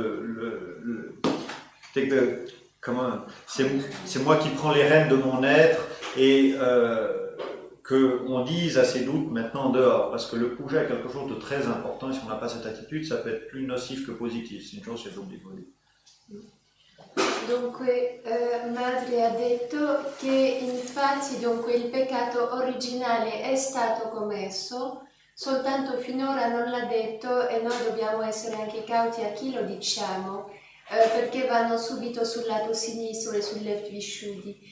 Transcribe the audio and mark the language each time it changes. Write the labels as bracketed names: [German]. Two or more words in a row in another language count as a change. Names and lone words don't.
[French] c'est moi qui prends les rênes de mon être, et qu'on dise à ces doutes maintenant dehors, parce que le puja est quelque chose de très important, et si on n'a pas cette attitude, ça peut être plus nocif que positif. C'est une chose, c'est l'oubli. [Italian] Dunque, Madre ha detto che infatti dunque, il peccato originale è stato commesso, soltanto finora non l'ha detto, e noi dobbiamo essere anche cauti a chi lo diciamo, perché vanno subito sul lato sinistro e sui left visciudi.